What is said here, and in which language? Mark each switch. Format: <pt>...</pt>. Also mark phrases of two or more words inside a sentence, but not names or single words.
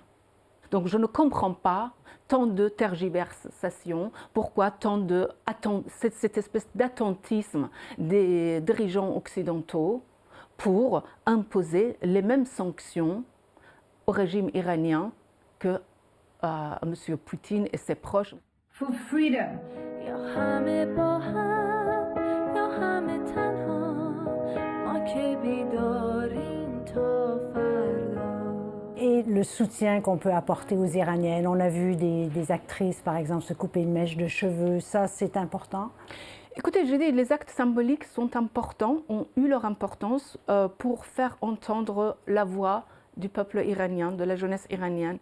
<fr>Donc je ne comprends pas tant de tergiversations, pourquoi tant de cette espèce d'attentisme des dirigeants occidentaux pour imposer les mêmes sanctions au régime iranien que à M. Poutine et ses proches.</fr> <en>For freedom.</en> <fa>یا همه با هم یا همه تنها ما که بیداریم تا فردا.</fa> <fr>Et le soutien qu'on peut apporter aux Iraniennes. On a vu des actrices, par exemple, se couper une mèche de cheveux. Ça, c'est important. Écoutez, je dis, les actes symboliques sont importants, ont eu leur importance pour faire entendre la voix du peuple iranien, de la jeunesse iranienne.</fr>